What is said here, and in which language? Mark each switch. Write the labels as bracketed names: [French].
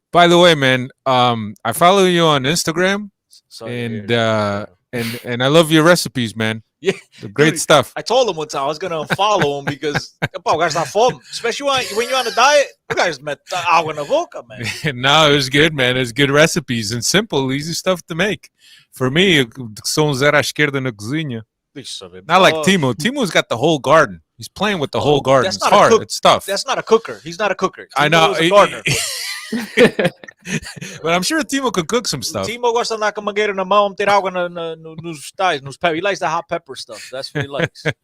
[English] By the way, man, I follow you on Instagram, and I love your recipes, man. Yeah, great stuff. I told him one time I was gonna unfollow him because guys not fun, especially when you're on a diet. You guys met [Portuguese] água na boca, [English] man. No, it was good, man. It's good recipes and simple, easy stuff to make. For me, [Portuguese] sou zero à esquerda na cozinha. [English] Not like Timo. Timo's got the whole garden. He's playing with the whole garden. It's hard. It's tough. That's not a cooker. He's not a cooker. I know. He's a gardener. But I'm sure Timo can cook some stuff. [Portuguese] Timo gosta de andar com a mangueira na mão, ter água nos tais, nos peppers. [English] He likes the hot pepper stuff. That's what he likes.